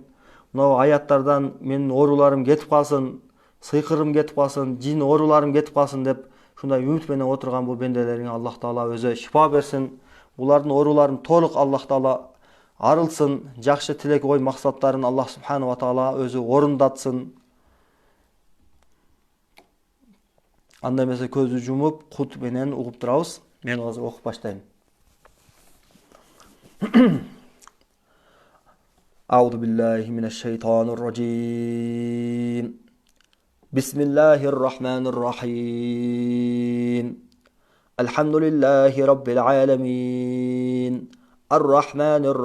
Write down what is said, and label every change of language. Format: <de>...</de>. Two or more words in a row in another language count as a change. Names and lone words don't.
<ky>Мына аяттардан менин ооруларым кетип калсын, сыйкырым кетип калсын, жин ооруларым кетип калсын деп ушундай үмүт менен отурган бул бенделерге Аллах Таала өзү шифа берсин. Булардын ооруларын толук Аллах Таала арылсын, жакшы тилек ой максаттарын Аллах</ky> <ar>سبحانه وتعالى</ar> <ky>өзү орундатсын. Анда эмесе көздү жумуп, кут менен угуп турабыз. Мен азыр окуп баштайм.</ky> <ar>أعوذ بالله من الشيطان الرجيم بسم الله الرحمن الرحيم الحمد لله رب العالمين الرحمن</ar>